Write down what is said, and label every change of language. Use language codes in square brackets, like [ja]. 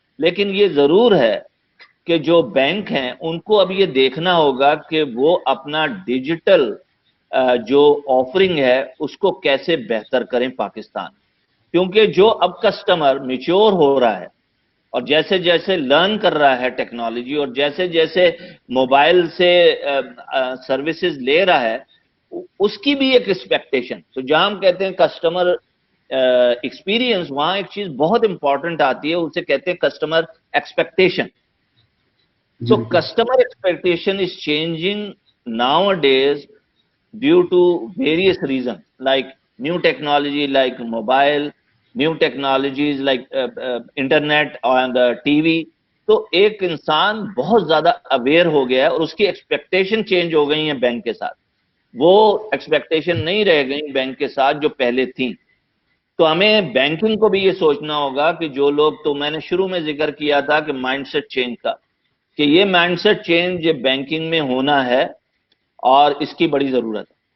[ur] لیکن یہ ضرور ہے کہ جو بینک ہیں ان کو اب یہ دیکھنا ہوگا کہ وہ اپنا ڈیجیٹل جو آفرنگ ہے اس کو کیسے بہتر کریں پاکستان، کیونکہ جو اب کسٹمر میچور ہو رہا ہے اور جیسے جیسے لرن کر رہا ہے ٹیکنالوجی اور جیسے جیسے موبائل سے سروسز لے رہا ہے، اس کی بھی ایک ایکسپیکٹیشن. تو جہاں ہم کہتے ہیں کسٹمر ایکسپیرینس، وہاں ایک چیز بہت امپورٹنٹ آتی ہے، اسے کہتے ہیں customer expectation. [en] So customer expectation is changing nowadays due to various reasons, like new technology like mobile, new technologies like internet and TV. [ur] تو ایک انسان بہت زیادہ اویئر ہو گیا ہے اور اس کی ایکسپیکٹیشن چینج ہو گئی ہیں بینک کے ساتھ. وہ ایکسپیکٹیشن نہیں رہ گئی بینک کے ساتھ جو پہلے تھیں. تو ہمیں بینکنگ کو بھی یہ سوچنا ہوگا کہ جو لوگ، تو میں نے شروع میں ذکر کیا تھا کہ مائنڈ سیٹ چینج کا، کہ یہ مائنڈ سیٹ چینج بینکنگ میں ہونا ہے اور اس کی بڑی ضرورت ہے.